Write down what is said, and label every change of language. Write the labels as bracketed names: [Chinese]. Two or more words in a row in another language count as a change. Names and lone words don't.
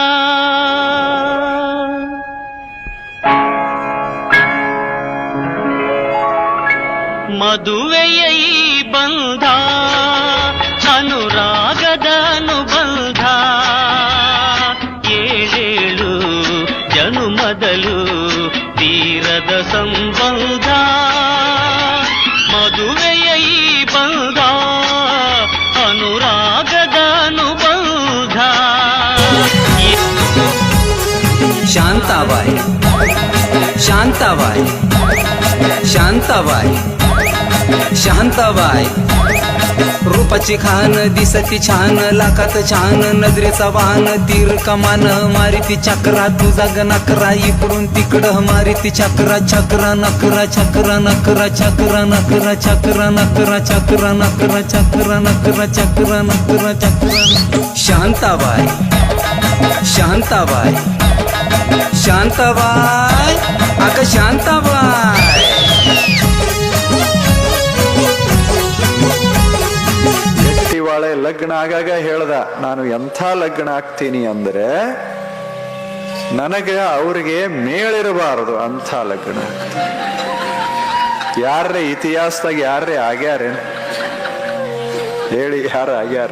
[Kannada] ಮದುವೆಯ ಈ ಬಂಧ ಅನುರಾಗದ ಅನುಬಂಧ, 7 ಜನುಮದಲು ತೀರದ ಸಂಬಂಧ. ಮದುವೆಯ ಈ ಬಂಧ ಅನುರಾಗದ ಅನುಬಂಧ. [Marathi] शांताबाई शांताबाई शांताबाई शांताबाई रूपाची खान दिसती छान, लाखात छान नजरेचा वाहन, तीर कमान मारिती चक्रा, तुझा नकरा इकडून तिकडं मारिती चक्रा, चक्रा नकरा चक्रा नकरा चक्रा नकरा चक्रा नकरा चक्रा नकरा चक्रा नकरा चक्रा नकरा चक्रा. शांताबाई शांताबाई शांताबाई अग शांताबाई. [Kannada] ಗಟ್ಟಿವಾಳೆ ಲಗ್ನ ಆಗಾಗ ಹೇಳ್ದ, ನಾನು ಎಂಥ ಲಗ್ನ ಆಗ್ತೀನಿ ಅಂದ್ರೆ ನನಗೆ ಅವ್ರಿಗೆ ಮೇಳಿರಬಾರದು ಅಂಥ ಲಗ್ನ. ಯಾರೇ ಇತಿಹಾಸದಾಗ ಯಾರೇ ಆಗ್ಯಾರ ಹೇಳಿ? ಯಾರು ಆಗ್ಯಾರ?